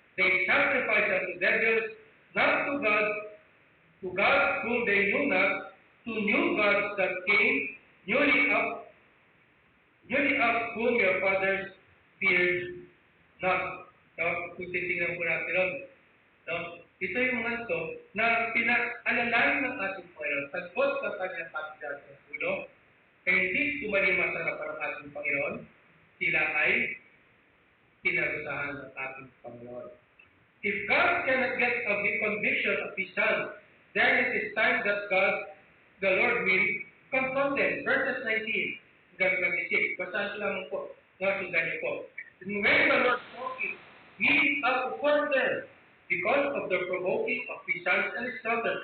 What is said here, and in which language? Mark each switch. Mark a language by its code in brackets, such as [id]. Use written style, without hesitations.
[en] They sacrificed unto devils, not to God whom they knew not, to new gods that came newly up, whom your fathers feared not. [tl] So, kung titingnan po natin ron, no? Ito yung mga ito na pinaalalain ng ating Panginoon, sagot sa kanyang katigas ng ulo, kaya hindi tumalima sa harapan ng ating Panginoon, sila ay pinarusahan ng ating Panginoon. [en] If God cannot get a conviction of His Son, then it is time that the Lord will confront them. [tl] Verses 19 hanggang 26. Basahin lang po. Nasundan niyo po. [en] And when the Lord saw it, He upon them because of the provoking of His sons and His daughters.